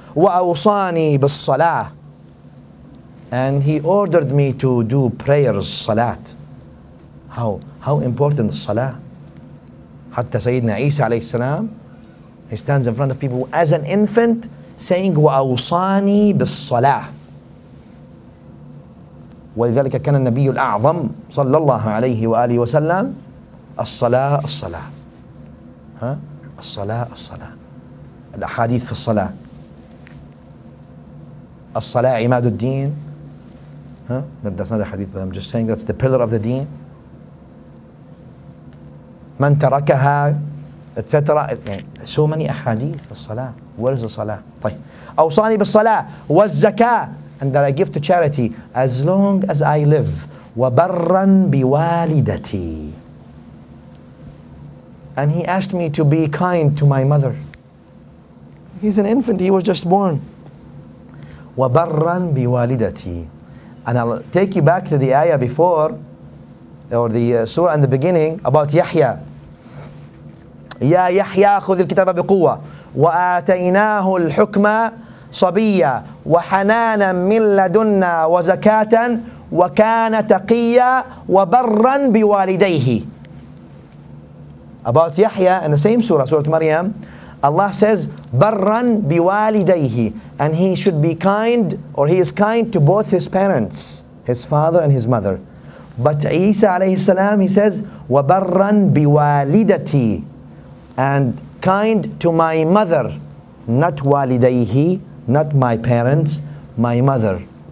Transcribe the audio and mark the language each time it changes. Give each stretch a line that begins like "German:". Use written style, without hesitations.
Arabic: وَأَوْصَانِي بِالصَّلَاةِ,
English: and he ordered me to do prayers, salat. How important is salah? Hatta Sayyidina Isa alayhi salam, he stands in front of people as an infant saying
Arabic: وَأَوْصَانِي بِالصَّلَاةِ. ولذلك كان النبي الأعظم صلى الله عليه وآله وسلم الصلاة الصلاة. ها؟ الصلاة الصلاة. الأحاديث في الصلاة. الصلاة عماد الدين.
English: Huh? That's not a hadith, but I'm just saying that's the pillar of the deen.
Arabic: من تركها etc.
English: So many ahadith
Arabic: في الصلاة.
English: Where is the salah? طيب.
Arabic: أوصاني بالصلاة والزكاة,
English: and that I give to charity as long as I live.
Arabic: وبرا بوالدتي.
English: And he asked me to be kind to my mother. He's an infant, he was just born.
Arabic: وبرا بوالدتي.
English: And I'll take you back to the ayah before, or the surah in the beginning about Yahya.
Arabic: يا يحيى خذ الكتاب بقوة وآتيناه الحكم صبيا وحنانا من لدنا وزكاة وكان تقيا وبرا بوالديه.
English: About Yahya in the same surah, Surah Maryam, Allah says barran biwalidayhi, and he should be kind, or he is kind to both his parents, his father and his mother. But Isa alayhi salam, he says wabarran biwalidati, and kind to my mother, not walidayhi, not my parents, my mother.